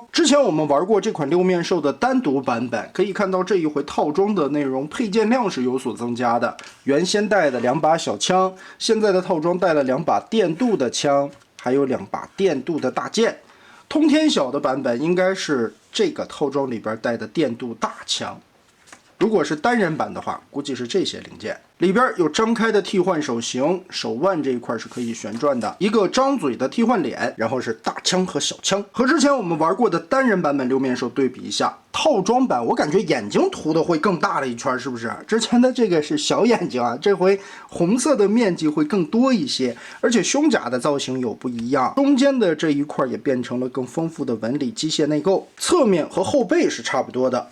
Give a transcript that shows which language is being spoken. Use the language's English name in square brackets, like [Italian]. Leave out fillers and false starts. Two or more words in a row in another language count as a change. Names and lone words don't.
[Chinese] 之前我們玩過這款六面獸的單獨版本，可以看到這一回套裝的內容配件量是有所增加的。原先帶的2把小槍，現在的套裝帶了2把電鍍的槍，還有2把電鍍的大剑。通天小的版本应該是這個套裝裡邊帶的電鍍大槍。如果是單人版的話，估計是這些零件。里邊有张開的替換手型，手腕這一塊是可以旋轉的，一個张嘴的替換臉，然後是大槍和小槍。和之前我們玩過的单人版本六面兽对比一下，套装版我感覺眼睛涂的会更大了一圈，是不是？之前的这個是小眼睛啊，這回紅色的面積會更多一些，而且胸甲的造型有不一樣，中間的這一塊也變成了更豐富的紋理機械內構，側面和後背是差不多的。